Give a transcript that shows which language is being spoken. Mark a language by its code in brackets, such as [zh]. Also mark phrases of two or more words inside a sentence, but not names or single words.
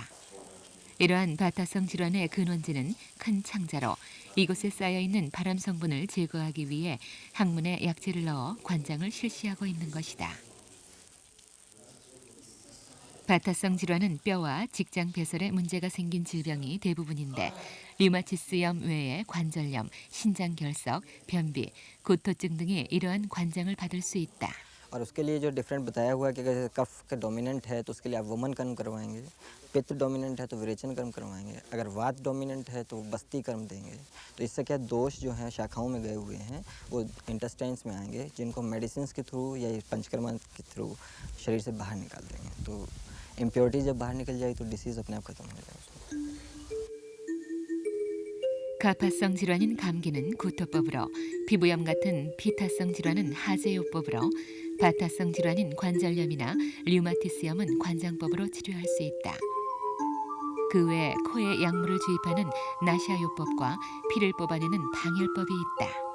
[ko] 이러한 바타성 질환의 근원지는 큰 창자로 이곳에 쌓여있는 발암 성분을 제거하기 위해 항문에 약재를 넣어 관장을 실시하고 있는 것이다. 바타성 질환은 뼈와 직장 배설에 문제가 생긴 질병이 대부분인데 류마티스염 외에 관절염, 신장결석, 변비, 구토증 등의 이러한 관장을 받을 수 있다. [hi] और उसके लिए जो डिफरेंट बताया हुआ है कि अगर कफ का डोमिनेंट है तो उसके लिए आप वमन कर्म करवाएंगे, पित्त डोमिनेंट है तो विरेचन कर्म करवाएंगे, अगर वात डोमिनेंट है तो बस्ती कर्म देंगे। तो इससे क्या दोष जो हैं शाखाओं में गए हुए हैं वो इंटेस्टाइन्स में आएंगे, जिनको मेडिसिन के थ्रू या पंचकर्मा के थ्रू शरीर से बाहर निकाल देंगे। तो इम्प्योरिटी जब बाहर निकल जाएगी तो डिसीज़ अपने आप खत्म हो जाएगा। [ko] 가파성 질환인 감기는 구토법으로, 피부염 같은 피타성 질환은 하제요법으로, 바타성 질환인 관절염이나 류마티스염은 관장법으로 치료할 수 있다. 그 외 코에 약물을 주입하는 나샤요법과 피를 뽑아내는 방열법이 있다.